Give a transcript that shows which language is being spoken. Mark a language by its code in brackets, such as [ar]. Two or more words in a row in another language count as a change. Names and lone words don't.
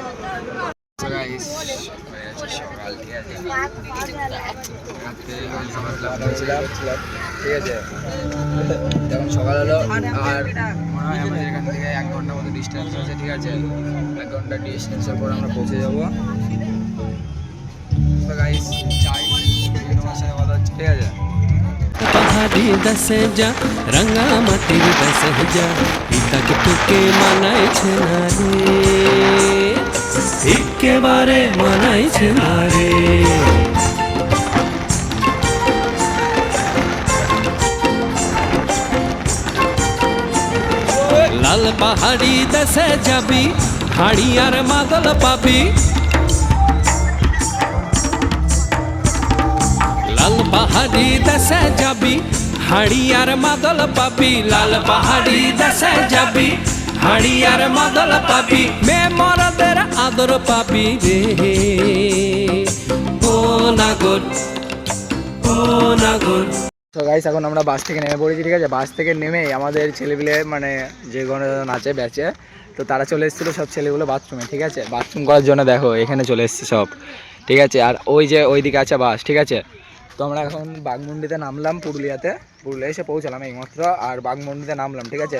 [bn] সকাল, ঠিক আছে, ঠিক আছে, যখন সকাল হলো আর মনে হয় আমাদের এখান থেকে 1 ঘন্টার মতো ডিস্টেন্স আছে, ঠিক আছে। 1 ঘন্টা ডিস্টেন্সের পর আমরা পৌঁছে যাবো। তো গাইস চাই তোমার সাথে কথা হচ্ছে, ঠিক আছে। পাহাড়ী দেশে যা রাঙা মাটির দেশে যা ইতক তুকে মানাই ছে না রে একেবারে মানাই ছে না রে লাল পাহাড়ী দেশে যাবি হাড়ি আর মাদল পাবি লাল পাহাড়ী দেশে যাবি হাড়িয়ার মাদল পাবি লাল পাহাড়ী দেশে যাবি হাড়িয়ার মাদল পাবি মে মরদের আদর পাবি রে ও নাগর ও নাগর। তো গাইস এখন আমরা বাস থেকে নেমে পড়েছি, ঠিক আছে। বাস থেকে নেমে আমাদের ছেলেপিলে মানে যে কোনো নাচে ব্যাচে, তো তারা চলে এসেছিলো সব ছেলেগুলো বাথরুমে, ঠিক আছে, বাথরুম করার জন্য। দেখো এখানে চলে এসেছে সব, ঠিক আছে। আর ওই যে ওইদিকে আছে বাস, ঠিক আছে। তো আমরা এখন বাঘমুন্ডিতে নামলাম, পুরুলিয়া এসে পৌঁছালাম এইমাত্র, আর বাঘমুন্ডিতে নামলাম, ঠিক আছে।